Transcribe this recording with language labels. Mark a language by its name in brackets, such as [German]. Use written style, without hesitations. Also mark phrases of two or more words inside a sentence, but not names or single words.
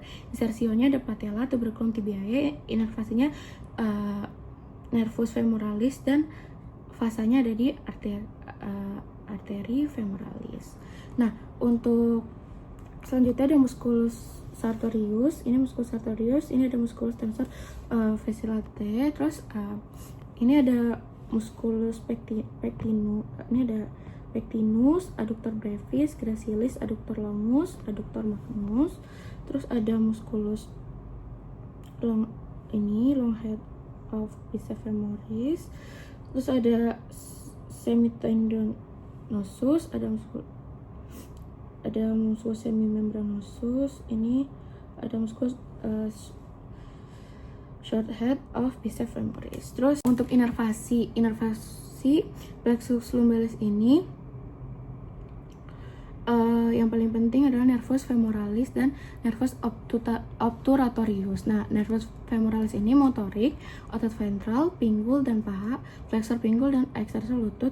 [Indonesian] Insersionya di [Latin] patella tuberculum tibiae, [Indonesian] inervasinya [Latin] nervus femoralis [Indonesian] dan fasanya ada di arteri femoralis. Nah, untuk selanjutnya ada [Latin] musculus sartorius. [Indonesian] Ini [Latin] musculus sartorius, [Indonesian] ini ada [Latin] musculus tensor fasciolate. [Indonesian] Terus ini ada [Latin] musculus pectinus. [Indonesian] Ini ada [Latin] pectinus, adductor brevis, gracilis, adductor longus, adductor magnus. [Indonesian] Terus ada musculus [English] long head of [Latin] biceps femoris. [Indonesian] Terus ada semitendinosus, ada [Latin] musculus semimembranosus. [Indonesian] Ini ada musculus [English] short head of [Latin] biceps femoris. [Indonesian] Terus untuk inervasi [Latin] plexus lumbalis [Indonesian] ini yang paling penting adalah [Latin] nervus femoralis [Indonesian] dan [Latin] nervus obturatorius. [Indonesian] Nah, [Latin] nervus femoralis [Indonesian] ini motorik, otot ventral, pinggul dan paha, flexor pinggul dan extensor lutut.